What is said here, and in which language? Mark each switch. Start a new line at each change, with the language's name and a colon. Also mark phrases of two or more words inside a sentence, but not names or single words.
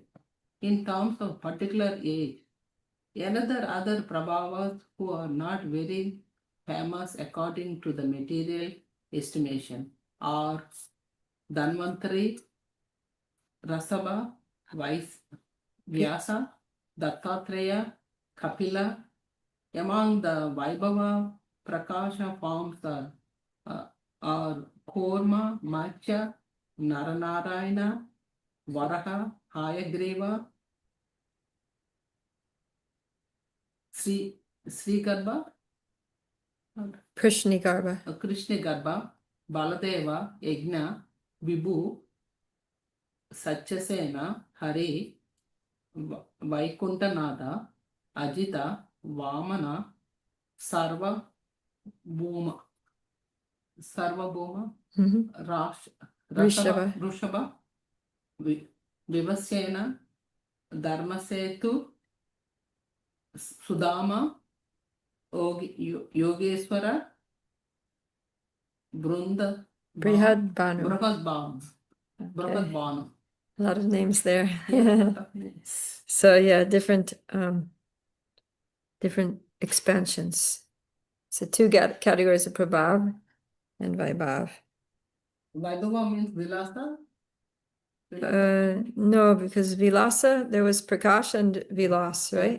English: In terms of particular age, other Prabhavas who are not very famous according to the material estimation are Dhanvantari, Rasabha, Vyasa, Dattatreya, Kapila. Among the Vaibhava Prakasha forms are Korma, Macha, Naranarayana, Varaha, Hayagreva, Sri Garbha, Prishnigarbha. Krishna Garbha, Baladeva, Yajna, Vibhu, Satyasena, Hari, Vaikuntanada, Ajita, Vamana, Sarva Bhuma, Rishabha. Rushabha, Vivasena, Dharmasetu, Sudama, Yogeswara, Brunda, Brihad Banu. Brahad Banu. A lot of names there. Yeah. So yeah, different expansions. So 2 categories of Prabhav and Vaibhav. Vaibhava means Vilasa? No, because Vilasa, there was Prakash and Vilas, right?